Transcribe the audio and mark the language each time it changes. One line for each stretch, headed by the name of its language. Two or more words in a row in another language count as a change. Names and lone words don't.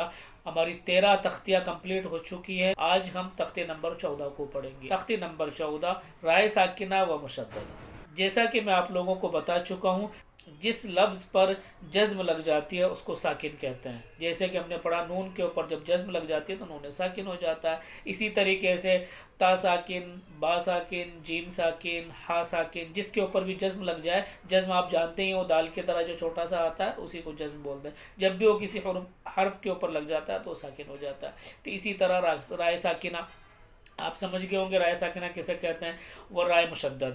Urdu: ہماری 13 تختیاں کمپلیٹ ہو چکی ہے، آج ہم تختے نمبر 14 کو پڑھیں گے۔ تختے نمبر 14، رائے ساکنہ و مشددہ۔ جیسا کہ میں آپ لوگوں کو بتا چکا ہوں، جس لفظ پر جزم لگ جاتی ہے اس کو ساکن کہتے ہیں۔ جیسے کہ ہم نے پڑھا نون کے اوپر جب جزم لگ جاتی ہے تو نون ساکن ہو جاتا ہے۔ اسی طریقے سے تا ساکن، با ساکن، جیم ساکن، ہا ساکن، جس کے اوپر بھی جزم لگ جائے، جزم آپ جانتے ہیں وہ دال کی طرح جو چھوٹا سا آتا ہے اسی کو جزم بولتے ہیں، جب بھی وہ کسی حرف کے اوپر لگ جاتا ہے تو وہ ساکن ہو جاتا ہے۔ تو اسی طرح رائے ساکنہ آپ سمجھ گئے ہوں گے، رائے ساکنہ کسے کہتے ہیں؟ وہ رائے مشددہ۔